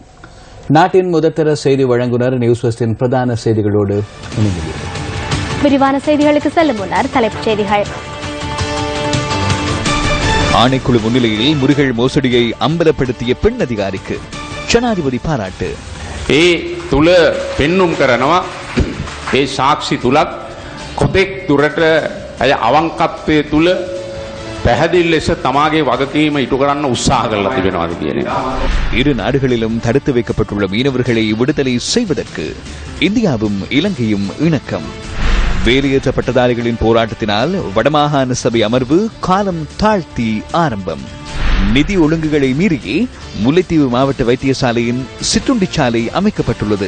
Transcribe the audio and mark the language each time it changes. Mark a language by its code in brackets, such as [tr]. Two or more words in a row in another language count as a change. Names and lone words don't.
[ta] நாட்டின் முதற்தர செய்தி வழங்குனர் நியூஸ் வெஸ்டின் பிரதான செய்திகளோடு இணைந்துள்ளது. விரிவான செய்திகளுக்கு செல்லும் முன்னர் தலைப்புச் செய்திகள். ஆணைக்குழு முன்னிலையில் முறிகள் மோசடியை அம்பலப்படுத்திய பெண் அதிகாரிக்கு ஜனாதிபதி பாராட்டு. [si] ඒ තුල පෙන්눔 කරනවා ඒ සාක්ෂි තුලත් කොතෙක් දුරට අය අවංකත්වයේ තුල පැහැදිලි ලෙස තමාගේ වගකීම ඉටු කරන්න උත්සාහ කරලා තිබෙනවාද කියන එක. [ta] இரு நாடுகளிலும் தடுத்து வைக்கப்பட்டுள்ள மீனவர்களை விடுதலை செய்வதற்கு இந்தியாவும் இலங்கையும் இணக்கம். வேலையேற்ற பட்டதாரிகளின் போராட்டத்தினால் வடமாகாண சபை அமர்வு காலம் தாழ்த்தி ஆரம்பம். நிதி ஒழுங்குகளை மீறியே முல்லைத்தீவு மாவட்ட வைத்தியசாலையின் சிற்றுண்டிச்சாலை அமைக்கப்பட்டுள்ளது.